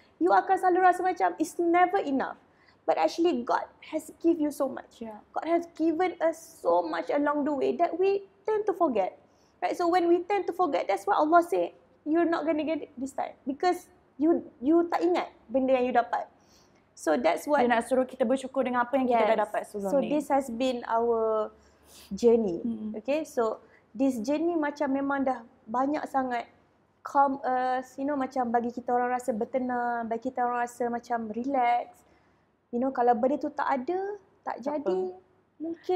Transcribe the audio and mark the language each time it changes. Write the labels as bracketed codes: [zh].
[ms] You akan selalu rasa macam, [en] it's never enough. But actually God has give you so much. God has given us so much along the way that we tend to forget. Right? So when we tend to forget, that's why Allah say, you're not going to get it this time. Because you [ms] tak ingat benda yang [en] you [ms] dapat. [en] So that's what [ms] dia nak suruh kita bersyukur dengan apa yang kita dah dapat sebelum [en] so [ms] ni. [en] This has been our journey. Okay, so this journey [ms] macam memang dah banyak sangat [en] calm us, [ms] macam bagi kita orang rasa bertenang, bagi kita orang rasa macam relax. Kalau benda tu tak ada, tak jadi, mungkin